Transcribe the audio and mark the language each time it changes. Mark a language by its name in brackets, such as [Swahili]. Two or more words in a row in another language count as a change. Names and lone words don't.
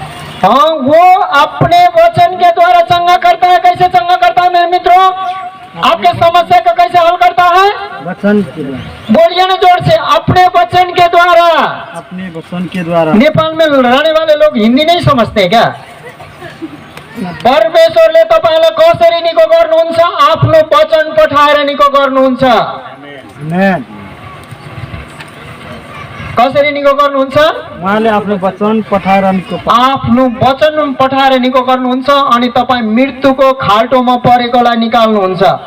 [Hindi] हाँ, वो अपने वचन के द्वारा चंगा करता है। कैसे चंगा करता है मेरे मित्रों? आपके समस्या का कैसे हल करता है? वचन के द्वारा। बोलिए ना जोर से, अपने वचन के द्वारा। अपने वचन के द्वारा। नेपाल में रहने वाले लोग हिंदी नहीं समझते क्या? [Nepali] परमेश्वरले तपाईलाई कसरी निको गर्नुहुन्छ? आफ्नो वचन पठाएर निको गर्नुहुन्छ। आमेन। कसरी निको गर्नुहुन्छ? उहाँले आफ्नो वचन पठाएर निको आफ्नो वचन पठाएर निको गर्नुहुन्छ अनि तपाईँ मृत्युको खाल्टोमा परेकोलाई निकाल्नुहुन्छ।